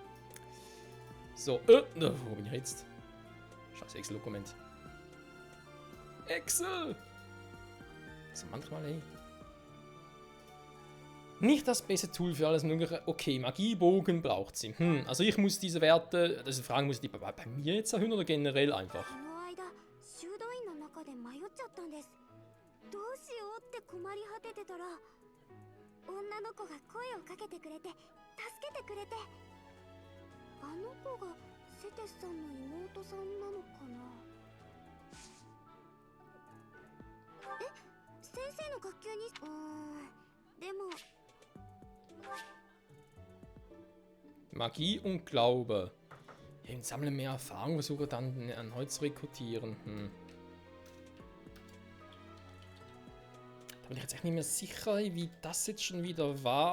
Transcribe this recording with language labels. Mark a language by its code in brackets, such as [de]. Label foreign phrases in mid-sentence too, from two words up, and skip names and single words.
[de] So, wo bin ich jetzt? Scheiß Excel-Dokument. Excel! Also manchmal, ey. Nicht das beste Tool für alles Mögliche. Okay, Magiebogen braucht sie. Also ich muss diese Werte, also fragen, muss ich die bei mir jetzt erhöhen oder generell einfach? [ja] この間修道院の中で迷っちゃったんです。どうしようって困り果ててたら女の子が声をかけてくれて助けてくれて、あの子がセテスさんの妹さんなのかな。え、先生の学級にでも [de] Magie und Glaube. Ja, und sammle mehr Erfahrung, versuche dann erneut zu rekrutieren. Da bin ich jetzt echt nicht mehr sicher, wie das jetzt schon wieder war.